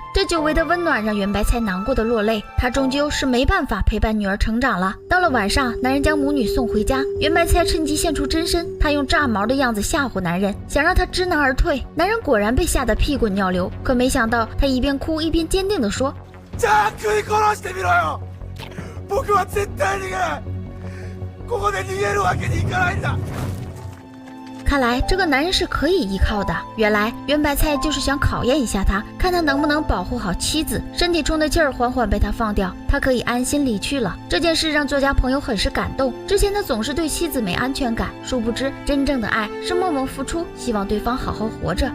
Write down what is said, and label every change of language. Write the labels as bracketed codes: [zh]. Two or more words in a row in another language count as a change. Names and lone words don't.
[zh] 这久违的温暖让圆白菜难过的落泪，他终究是没办法陪伴女儿成长了。到了晚上，男人将母女送回家，圆白菜趁机现出真身，他用炸毛的样子吓唬男人，想让他知难而退。男人果然被吓得屁滚尿流，可没想到他一边哭一边坚定地说： [ja] じゃあ食い殺してみろよ。僕は絶対逃げない。ここで逃げるわけにいかないんだ。 [zh] 看来这个男人是可以依靠的。原来圆白菜就是想考验一下他，看他能不能保护好妻子。身体充的气儿缓缓被他放掉，他可以安心离去了。这件事让作家朋友很是感动。之前他总是对妻子没安全感，殊不知真正的爱是默默付出，希望对方好好活着。